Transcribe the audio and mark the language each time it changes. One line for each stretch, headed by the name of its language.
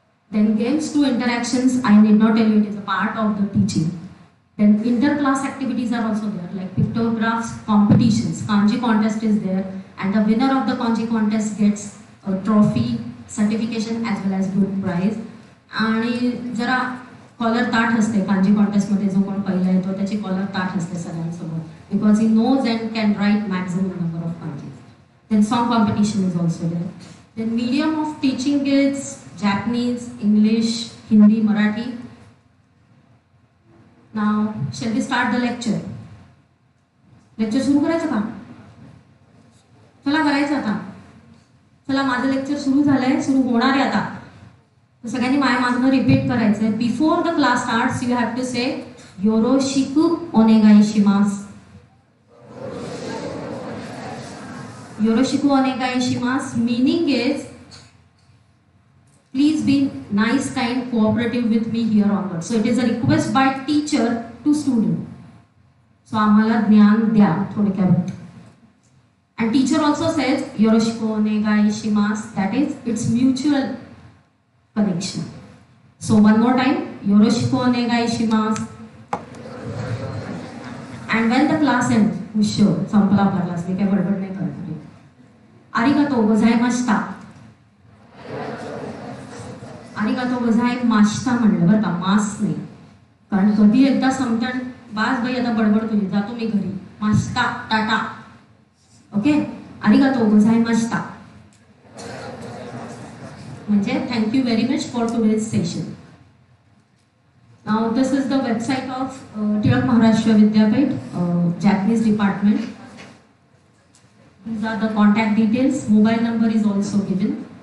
English: Then games to interactions, I need not tell you, it is a part of the teaching. Then inter-class activities are also there, like pictographs, competitions, kanji contest is there, and the winner of the kanji contest gets a trophy, certification as well as good prize.
Marathi: आणि जरा collar ताठ असते कांजी कॉन्टेस्टमध्ये जो कोण पहिला येतो त्याची collar ताठ असते सगळ्यांसमोर
English: Because he knows and can write maximum number of kanjis. Then song competition is also there. Then medium of teaching is Japanese, English, Hindi, Marathi. Now, shall we start the lecture? Lecture
Marathi: सुरू करायचं का? चला करायचं आता, चला माझं lecture सुरू झालंय, सुरू होणार आहे आता. तर सगळ्यांनी माझ्या मागनं रिपीट करायचं आहे.
English: before the class starts you have to say
Japanese: योरोशिकु ओनेगाईशिमास. Yoroshiku onegaishimasu
English: meaning is please be nice, kind, cooperative with me here onward. So it is a request by teacher to student.
Marathi: So आम्हाला ज्ञान द्या थोडक्यात.
English: And teacher also says
Japanese: Yoroshiku onegaishimasu.
English: That is its mutual connection. So one more time
Japanese: Yoroshiku onegaishimasu.
English: And when the class ends, sure
Marathi: संपला आपला class, मी काय बडबड नाही करत.
Japanese: आरिगातो गोझायमाशिता. आरिगातो गोझायमाशिता
Marathi: म्हणलं बरं का, मास नाही, कारण कधी एकदा समजण बास बाई आता बडबड तुझी, जातो मी घरी, माशिता टाटा.
English: okay,
Japanese: आरिगातो गोझायमाशिता
English: म्हणजे thank you very much for today's session. Now this is the website of Tilak Maharashtra Vidyapeeth Japanese department. These are the contact details. Mobile number is also given.